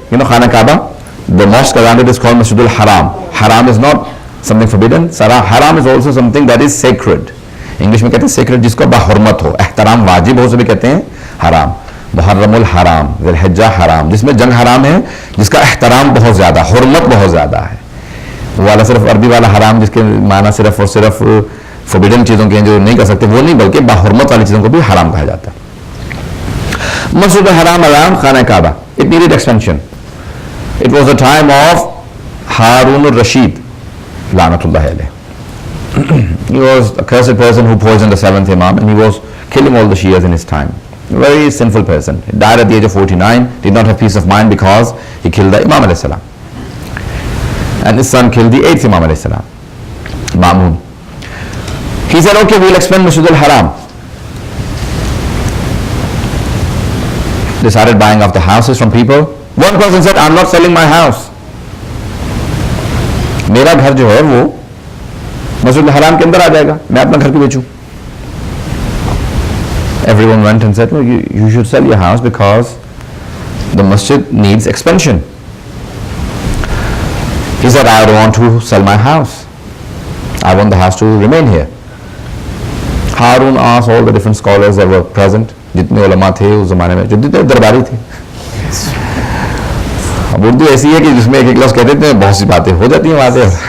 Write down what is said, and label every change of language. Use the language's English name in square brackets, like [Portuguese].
[English] You know Khana Kaaba, the mosque around it is called Masjid al-Haram. Haram is not something forbidden. Haram is also something that is sacred. [Urdu] English میں کہتے ہیں sacred جس کو باحرمت ہو, احترام واجب ہو, سے بھی کہتے ہیں حرام. محرم الحرام, ذی الحجہ حرام, جس میں جنگ حرام ہے, جس کا احترام بہت زیادہ, حرمت بہت زیادہ ہے. وہ والا صرف عربی والا حرام جس کے معنی صرف اور صرف فوربیڈن چیزوں کے ہیں جو نہیں کر سکتے وہ نہیں, بلکہ باحرمت والی چیزوں کو بھی حرام کہا جاتا ہے. [English] مسجد الحرام around خانہ کعبہ, it needed expansion. It was the time of Harun al-Rashid لعنت اللہ علیہ. He was a cursed person who poisoned the 7th Imam and he was killing all the Shias in his time. A very sinful person. He died at the age of 49, did not have peace of mind because he killed the Imam alayhi salam. And his son killed the 8th Imam alayhi salam, Ma'mun. He said, okay, we'll expand Masjid al-Haram. They started buying off the houses from people. One person said, I'm not selling my house. [Urdu] میرا گھر جو ہے وہ مسجد الحرام کے اندر آ جائے گا, میں اپنا گھر کیوں بیچوں. [English] Everyone went and said, no, you should sell your house because the masjid needs expansion. He said, I don't want to sell my house. I want the house to remain here. Harun asked all the different scholars that were present, [Urdu] جتنے علماء تھے اس زمانے میں, جو جتنے درباری تھے. اب اردو ایسی ہے کہ جس میں ایک لفظ کہتے تھے بہت سی باتیں ہو جاتی ہیں باتیں.